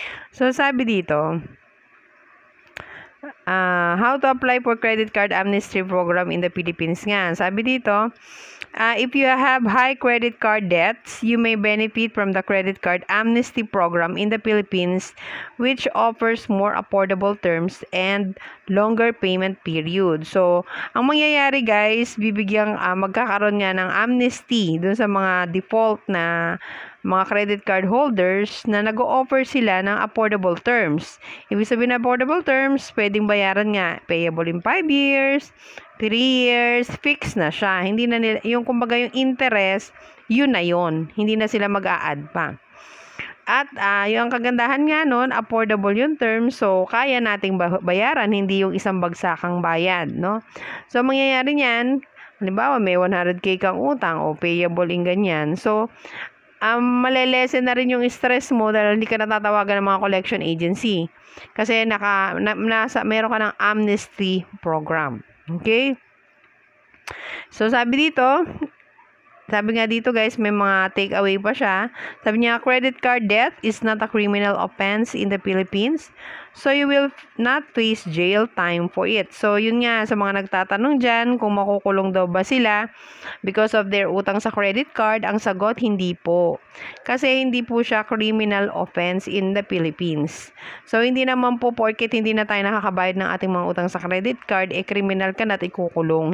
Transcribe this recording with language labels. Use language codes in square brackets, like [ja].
[en] So, [tl] sabi dito, [en] how to apply for credit card amnesty program in the Philippines nga. [tl] Sabi dito, [en] if you have high credit card debts, you may benefit from the credit card amnesty program in the Philippines, which offers more affordable terms and longer payment period. [tl] So, ang mangyayari guys, magkakaroon nga ng amnesty dun sa mga default na mga credit card holders na nag-o-offer sila ng affordable terms. Ibig sabihin na affordable terms, pwedeng bayaran nga, [en] payable in 5 years, 3 years, [tl] fixed na siya. Hindi na nila, yung kumbaga yung interest, yun na yun. Hindi na sila mag-a-add pa. At yung kagandahan nga nun, affordable yung term, so kaya nating bayaran, hindi yung isang bagsakang bayad, no? So, mangyayari niyan, halimbawa may 100k kang utang o payable in ganyan. So, malelesen na rin yung stress mo dahil hindi ka natatawagan ng mga collection agency. Kasi meron ka ng amnesty program. Okay? So, sabi nga dito guys, may mga takeaway pa siya. Sabi niya, [en] credit card debt is not a criminal offense in the Philippines. So, you will not face jail time for it. [tl] So, yun nga, sa mga nagtatanong dyan, kung makukulong daw ba sila [en] because of their [tl] utang sa credit card, ang sagot, hindi po. Kasi hindi po siya [en] criminal offense in the Philippines. [tl] So, hindi naman po porket hindi na tayo nakakabayad ng ating mga utang sa credit card, criminal ka na at ikukulong.